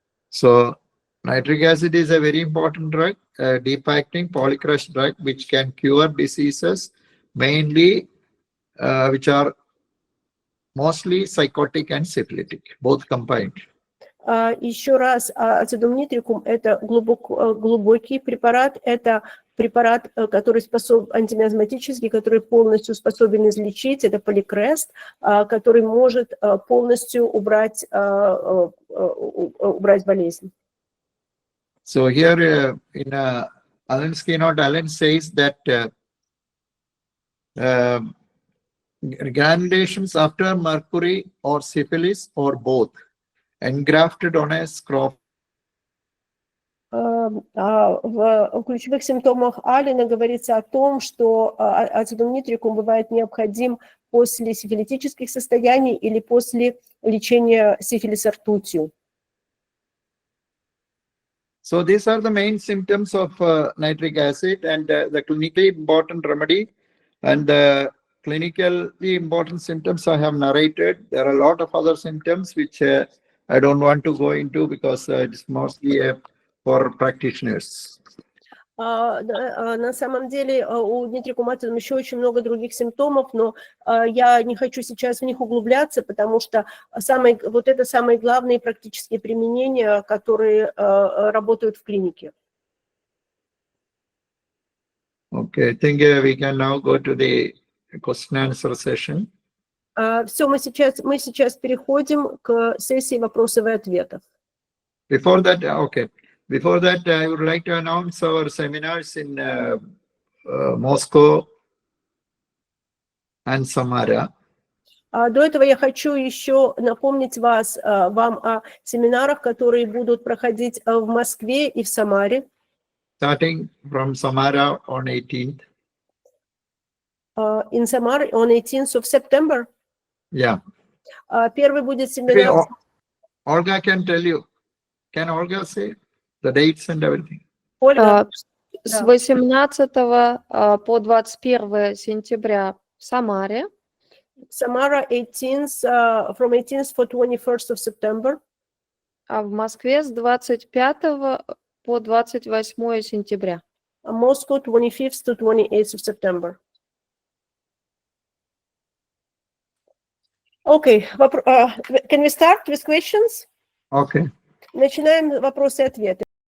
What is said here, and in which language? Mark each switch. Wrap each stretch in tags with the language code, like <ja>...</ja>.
<en>So nitric acid is a very important drug, a deep-acting polycrush drug, which can cure diseases, mainly which are mostly psychotic and syphilitic, both combined.</en> <ru>Еще раз, ацидум нитрикум – это глубокий препарат, это препарат, который антимиазматический, который полностью способен излечить, это полихрест, который может полностью убрать болезнь.</ru> <en>So here in Alan's keynote, Alan says that granulations after mercury or syphilis or both engrafted on a scroll.</en> <ru>В ключевых симптомах Алина говорится о том, что ацидум нитрикум бывает необходим после сифилитических состояний или после лечения сифилиса ртутью.</ru> <en>So these are the main symptoms of nitric acid, and the clinically important remedy and the clinically important symptoms I have narrated. There are a lot of other symptoms which I don't want to go into because it's mostly for practitioners.</en> <ru>На самом деле у нитрикуматидум еще очень много других симптомов, но я не хочу сейчас в них углубляться, потому что это самые главные практические применения, которые работают в клинике.</ru> <en>Okay, I think we can now go to the question and answer session.</en> <ru>Все, мы сейчас переходим к сессии вопросов и ответов.</ru> <en>Before that, I would like to announce our seminars in Moscow and Samara.</en> <ru>До этого я хочу еще напомнить вам о семинарах, которые будут проходить в Москве и в Самаре.</ru> <en>Starting from Samara on 18th. In Samara on 18th of September. Yeah.</en> <ru>Первый будет семинар.</ru> <en>Olga can tell you. Can Olga say the dates and everything?</en> <ru>Ольга. С 18 по 21 сентября в Самаре.</ru> <en>Samara 18th, from 18th to 21st of September.</en> <ru>А в Москве с 25 по 28 сентября.</ru> <en>Moscow 25th to 28th of September. Okay, can we start with questions? Okay.</en> <ru>Начинаем вопросы и ответы.</ru>